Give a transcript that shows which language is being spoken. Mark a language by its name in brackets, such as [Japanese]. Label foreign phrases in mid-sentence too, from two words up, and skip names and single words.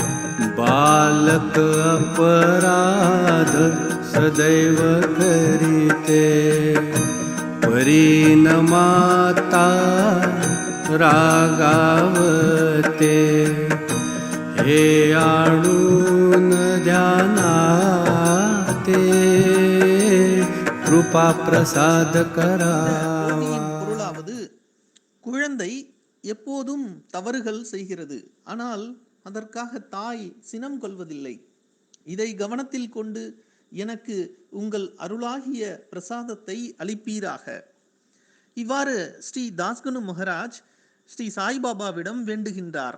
[Marathi] बालक अपराध सदैव करीते, परी न माता रागावते, हे आणून ध्यानाते कृपा प्रसाद करावा. [Tamil] பொருளாவது, குழந்தை எப்போதும் தவறுகள் செய்கிறது, ஆனால் அதற்காக தாய் சினம் கொள்வதில்லை. இதை கவனத்தில் கொண்டு எனக்கு உங்கள் அருளாகிய பிரசாதத்தை அளிப்பீராக. இவ்வாறு ஸ்ரீ தாஸ்கனு மகராஜ் ஸ்ரீ சாய்பாபாவிடம் வேண்டுகின்றார்.